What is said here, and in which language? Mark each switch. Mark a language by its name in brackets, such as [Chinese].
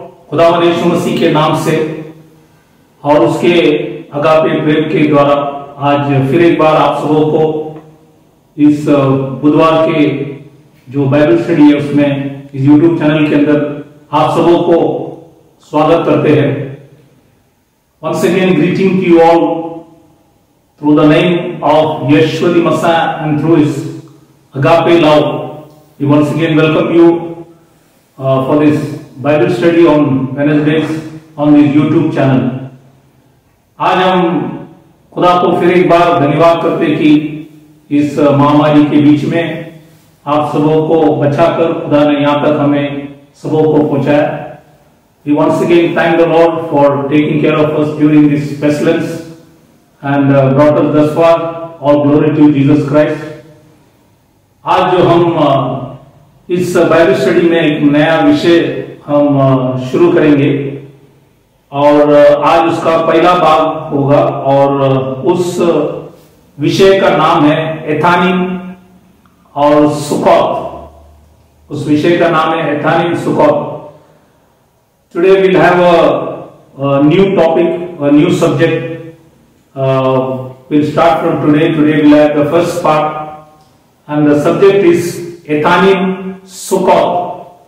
[Hindi] खुदावंद यीशु मसीह के नाम से और उसके अगापे प्रेम के द्वारा आज फिर एक बार आप सबों को इस बुधवार के जो बाइबल स्टडी है उसमें इस यूट्यूब चैनल के अंदर आप सबों को स्वागत करते हैं। [English] Once again greeting to you all through the name of Yeshua the Messiah and through his agape love. We once again welcome you for this Bible study on Wednesdays on this YouTube channel. [Hindi] आज हम खुदा को फिर एक बार धन्यवाद करते कि इस महामारी के बीच में आप सबों को बचाकर खुदा ने यहाँ तक हमें सबों को पहुंचाया। [English] We once again thank the Lord for taking care of us during this pestilence and brought us thus far. All glory to Jesus Christ. [Hindi] आज जो हम इस बाइबल स्टडी में एक नया विषय हम शुरू करेंगे और आज उसका पहला भाग होगा और उस विषय का नाम है एथानिम और सुकोत। उस विषय का नाम है एथानिम Succoth. [English] Today we'll have a new topic, a new subject. We'll start from today. Today we'll have the first part, and the subject is Ethanim Sukkot.